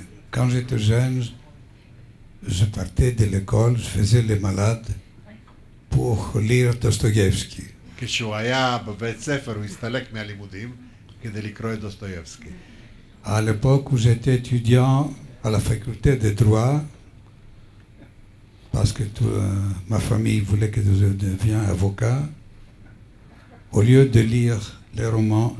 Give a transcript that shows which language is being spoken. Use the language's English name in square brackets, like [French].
[French] Quand j'étais jeune, je partais de l'école, je faisais les malades pour lire Dostoïevski. [Hebrew] כשהוא היה בבית ספר, הוא הסתלק מהלימודים כדי לקרוא את דוסטויבסקי. [French] À l'époque où j'étais étudiant à la faculté de droit, parce que ma famille voulait que je devienne avocat, au lieu de lire les romans,